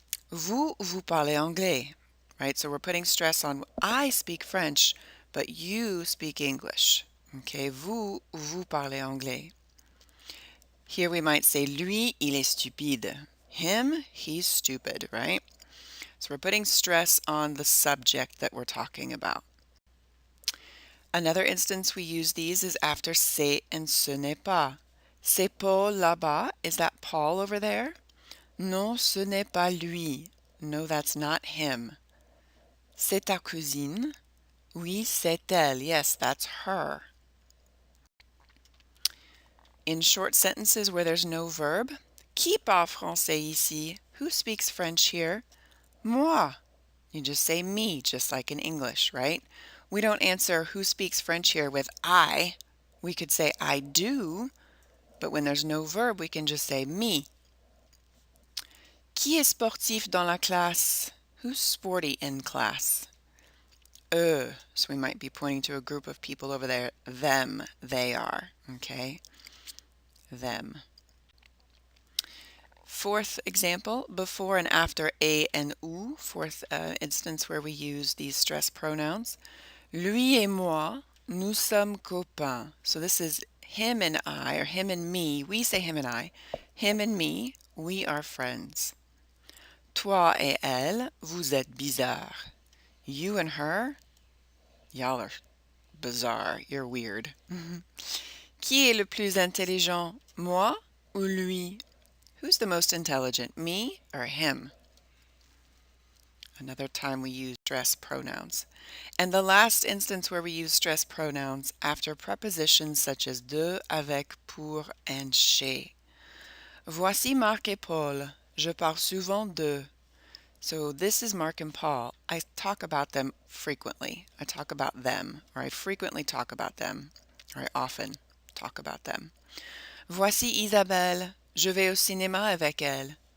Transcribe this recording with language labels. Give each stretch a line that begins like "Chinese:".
French: Vous, vous parlez anglais.
English: Right, so we're putting stress on I speak French, but you speak English.
French: Okay, vous, vous parlez anglais.
English: Here we might say,
French: lui, il est stupide.
English: Him, he's stupid, right? So we're putting stress on the subject that we're talking about. Another instance we use these is after c'est and ce n'est pas.
French: C'est Paul là-bas.
English: Is that Paul over there?
French: Non, ce n'est pas lui.
English: No, that's not him.
French: C'est ta cousine? Oui, c'est elle.
English: Yes, that's her. In short sentences where there's no verb,
French: qui parle français ici?
English: Who speaks French here?
French: Moi.
English: You just say me, just like in English, right? We don't answer who speaks French here with I. We could say I do, but when there's no verb, we can just say me.
French: Qui est sportif dans la classe?
English: Who's sporty in class?
French: Eux.
English: So we might be pointing to a group of people over there. Them, they are, okay? Them. Fourth example, before and after a and ou. Fourth instance where we use these stress pronouns.
French: Lui et moi, nous sommes copains.
English: So this is him and I, or him and me. We say him and I. Him and me, we are friends.
French: Toi et elle, vous êtes bizarres.
English: You and her, y'all are bizarre. You're weird.
French: Qui est le plus intelligent, moi ou lui?
English: Who's the most intelligent, me or him? Another time we use stress pronouns. And the last instance where we use stress pronouns after prepositions such as de, avec, pour, and chez.
French: Voici Marc et Paul. Je parle souvent d'eux.
English: So this is Mark and Paul. I talk about them frequently. I talk about them, or I frequently talk about them, or I often talk about them.
French: Voici Isabelle. Je vais au cinéma avec elle.